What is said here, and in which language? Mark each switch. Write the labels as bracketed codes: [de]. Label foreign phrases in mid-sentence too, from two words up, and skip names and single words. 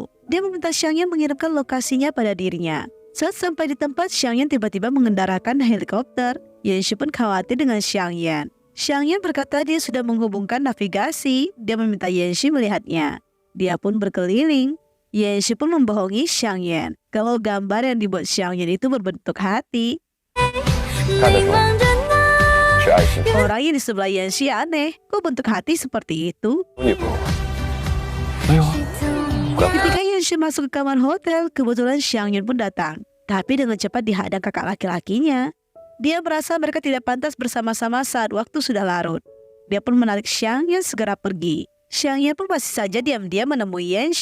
[id] Dia meminta Xiangyan mengirimkan lokasinya pada dirinya. Saat sampai di tempat, Xiangyan tiba-tiba mengendarkan helikopter. Yanxi pun khawatir dengan Xiangyan. Xiangyan berkata dia sudah menghubungkan navigasi. Dia meminta Yanxi melihatnya. Dia pun berkeliling. Yanxi pun membohongi Xiangyan kalau gambar yang dibuat Xiangyan itu berbentuk hati. [zh] 看得出来是爱情。 [id] Orang yang di sebelah Yanxi aneh. Kok bentuk hati seperti itu? [zh] 有女朋友吗？没有啊。 [id] Ketika Yanxi masuk ke kamar hotel, kebetulan Xiangyan pun datang. Tapi dengan cepat dihadang kakak laki-lakinya. Dia merasa mereka tidak pantas bersama-sama saat waktu sudah larut. Dia pun menarik Xiangyan segera pergi. Xiangyan pun masih saja diam-diam menemui Yanxi.